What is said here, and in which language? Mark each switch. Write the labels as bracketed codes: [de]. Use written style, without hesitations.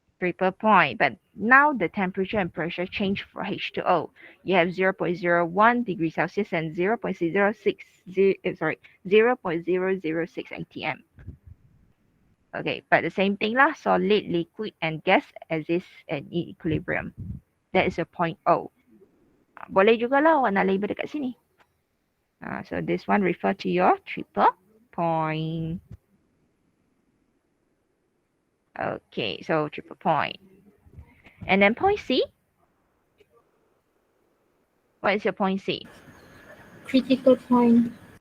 [en] Triple point, but now the temperature and pressure change for H2O. You have 0.01 degrees Celsius and 0.006 atm. Okay, but the same thing lah, solid, liquid, and gas as is at equilibrium. That is a point O. [ms] Boleh juga lah awak nak label dekat sini. [en] So this one refer to your triple point. Okay, so triple point. And then point C. What is your point C? Critical point.